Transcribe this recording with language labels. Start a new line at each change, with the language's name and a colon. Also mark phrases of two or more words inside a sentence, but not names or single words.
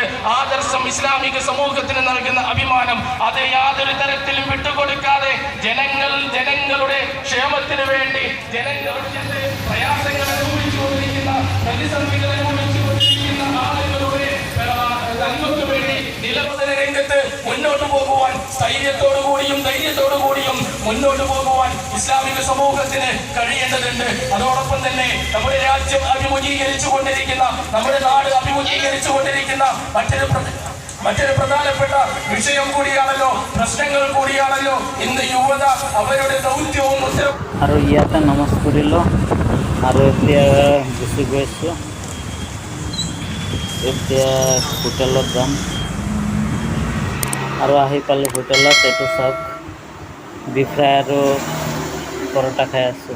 Malayalam: ആദർശം ഇസ്ലാമിക സമൂഹത്തിന് നൽകുന്ന അഭിമാനം, അത് യാതൊരു തരത്തിലും വിട്ടുകൊടുക്കാതെ ജനങ്ങളുടെ ക്ഷേമത്തിന് വേണ്ടി, ജനങ്ങളുടെ പ്രയാസങ്ങൾ അനുഭവിച്ചുകൊണ്ടിരിക്കുന്ന, പ്രതിസന്ധികൾ അനുഭവിച്ചുകൊണ്ടിരിക്കുന്ന ആളുകളുടെ നന്മയ്ക്ക് വേണ്ടി നിലപതന രംഗത്ത് മുന്നോട്ട് പോകുവാൻ ധൈര്യത്തോടു കൂടിയും മുന്നോട്ട് പോകുവാൻ ഇസ്ലാമിക സമൂഹത്തിന് കഴിയേണ്ടതുണ്ട്. അതോടൊപ്പം തന്നെ നമ്മുടെ രാജ്യം അഭിമുഖീകരിച്ചു കൊണ്ടിരിക്കുന്ന, നമ്മുടെ നാട് അഭിമുഖീകരിച്ചു കൊണ്ടിരിക്കുന്ന മറ്റൊരു പ്രധാനപ്പെട്ട വിഷയം കൂടിയാണല്ലോ, പ്രശ്നങ്ങൾ കൂടിയാണല്ലോ ইন্দু യുവത അവരുടെ দৌত্যവും
Assamese: আৰু ইয়াতে নমাজ পঢ়িলোঁ আৰু এতিয়া গুচি গৈছোঁ। এতিয়া হোটেলত যাম আৰু আহি পালোঁ হোটেলত। এইটো চাওক, বিফ ফ্ৰাই আৰু পৰঠা খাই আছোঁ।